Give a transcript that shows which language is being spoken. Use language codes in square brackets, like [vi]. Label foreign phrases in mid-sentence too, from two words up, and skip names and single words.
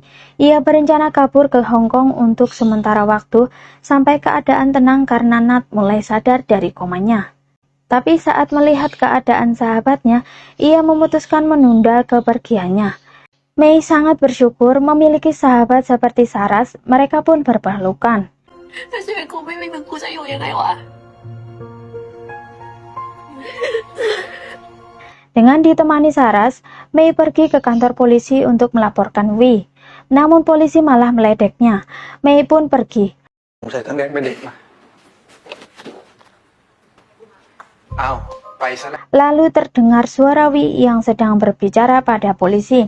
[id] Ia berencana kabur ke Hong Kong untuk sementara waktu sampai keadaan tenang karena Nat mulai sadar dari komanya. Tapi saat melihat keadaan sahabatnya, ia memutuskan menunda kepergiannya. Mei sangat bersyukur memiliki sahabat seperti Saras, mereka pun berpelukan. [th] 但是กูไม่มีมึงกูจะอยู่ยังไงวะ [id] Dengan ditemani Saras, Mei pergi ke kantor polisi untuk melaporkan Wei. Namun polisi malah meledeknya. Mei pun pergi. Lalu terdengar suara Wei yang sedang berbicara pada polisi.